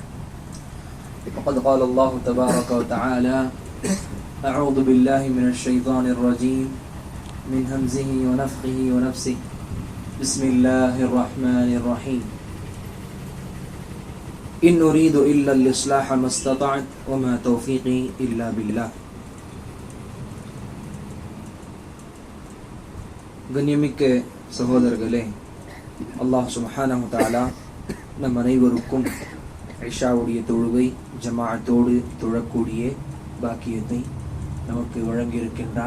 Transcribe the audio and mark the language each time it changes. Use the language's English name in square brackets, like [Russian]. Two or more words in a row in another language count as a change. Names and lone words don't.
[Arabic] وقد قال الله تبارك وتعالى: أعوذ بالله من الشيطان الرجيم من همزه ونفخه ونفسه. بسم الله الرحمن الرحيم. إن أريد إلا الإصلاح ما استطعت وما توفيقي إلا بالله. [Tamil] கண்ணியமிக்க சகோதரர்களே, அல்லாஹ் [Arabic] سبحانه وتعالى [Tamil] நம் அனைவருக்கும் இஷாவுடைய தொழுகை ஜமாஅத்தோடு தொழக்கூடிய பாக்கியத்தை நமக்கு வழங்கியிருக்கின்றான்.